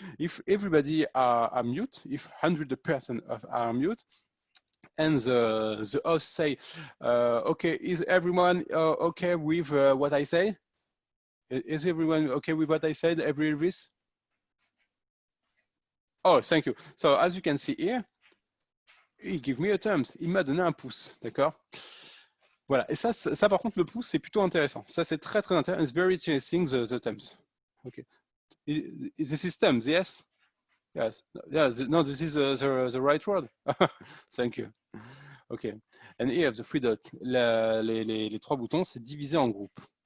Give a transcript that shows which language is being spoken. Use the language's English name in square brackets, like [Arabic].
[English] If everybody are mute, if 100% are mute, and the host say, okay, is everyone okay with what I say? Is everyone okay with what I said, every Elvis? Oh, thank you. So as you can see here, [French] il [English] give me a thumbs. [French] Il m'a donné un pouce, d'accord? Voilà. Et ça par contre, le pouce, c'est plutôt intéressant. Ça, c'est très, très intéressant. [English] It's very interesting, the thumbs. Okay. This is thumbs, yes? Yes. Yeah, no, this is the right word. Thank you. OK. And here, the three dots, [French] les trois boutons, c'est divisé en groupes.